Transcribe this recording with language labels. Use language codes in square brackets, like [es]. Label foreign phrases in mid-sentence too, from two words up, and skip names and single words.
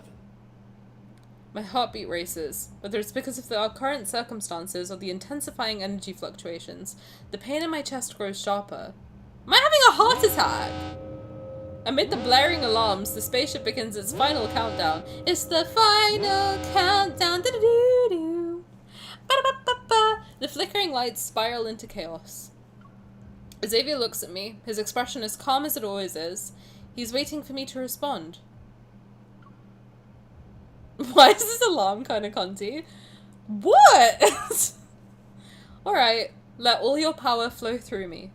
[en] My heartbeat races, whether it's because of our current circumstances or the intensifying energy fluctuations. The pain in my chest grows sharper. Am I having a heart attack? Amid the blaring alarms, the spaceship begins its final countdown. It's the final countdown. Do-do-do-do. Ba-da-ba-ba-ba. The flickering lights spiral into chaos. Xavier looks at me, his expression as calm as it always is. He's waiting for me to respond. Why is this alarm kind of cunty? What? Alright, let all your power flow through me.